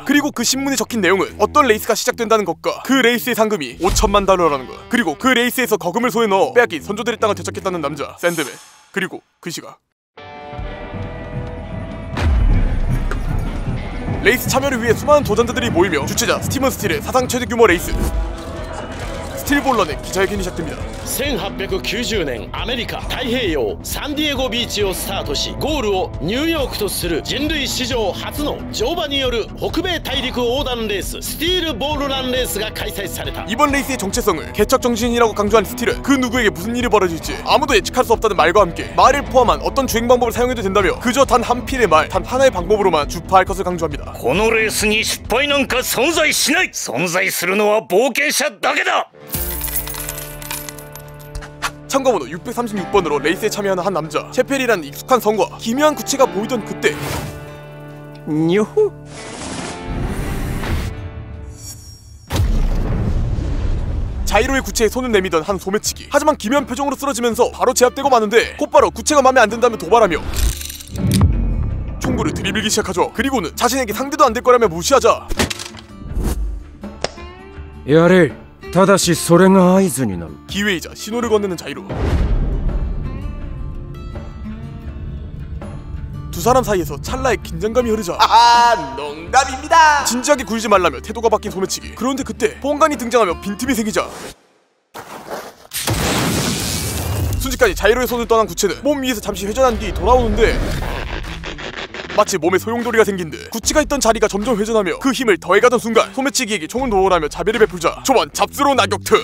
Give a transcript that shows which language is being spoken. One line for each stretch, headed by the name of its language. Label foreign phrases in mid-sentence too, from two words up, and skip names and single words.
Korean: 그리고 그 신문에 적힌 내용은 어떤 레이스가 시작된다는 것과 그 레이스의 상금이 5천만 달러라는 것, 그리고 그 레이스에서 거금을 손에 넣어 빼앗긴 선조들의 땅을 되찾겠다는 남자 샌드맨. 그리고 그 시각 레이스 참여를 위해 수많은 도전자들이 모이며 주최자 스티븐 스틸의 사상 최대 규모 레이스 스틸볼런의 기자회견이 시작됩니다.
Japanese: 1890 年アメリカ太平洋サンディエゴビーチをスタートしゴールをニューヨークとする人類史上初の乗馬による北米大陸横断レーススティールボールランレースが開催された。
Korean: 이번 레이스의 정체성을 개척 정신이라고 강조한 스틸은 그 누구에게 무슨 일이 벌어질지 아무도 예측할 수 없다는 말과 함께 말을 포함한 어떤 주행 방법을 사용해도 된다며 그저 단 한 필의 말, 단 하나의 방법으로만 주파할 것을 강조합니다.
Japanese: このレースに失敗なんか存在しない。存在するのは冒険者だけだ。
Korean: 참가번호 636번으로 레이스에 참여하는 한 남자. 셰펠이라는 익숙한 성과 기묘한 구체가 보이던 그때 요호. 자이로의 구체에 손을 내미던 한 소매치기. 하지만 기묘한 표정으로 쓰러지면서 바로 제압되고 마는데 곧바로 구체가 마음에 안 든다며 도발하며 총구를 들이밀기 시작하죠. 그리고는 자신에게 상대도 안 될 거라며 무시하자
Japanese: やれ。ただしそれが合図になる。
Korean: 기회이자 신호를 건네는 자이로. 두 사람 사이에서 찰나의 긴장감이 흐르자 농담입니다. 진지하게 굴지 말라며 태도가 바뀐 소매치기. 그런데 그때 보안관이 등장하며 빈틈이 생기자 순식간에 자이로의 손을 떠난 구체는 몸 위에서 잠시 회전한 뒤 돌아오는데 마치 몸에 소용돌이가 생긴 듯 구치가 있던 자리가 점점 회전하며 그 힘을 더해가던 순간 소매치기에게 총을 놓으라며 자비를 베풀자 초반 잡스러운 악역트.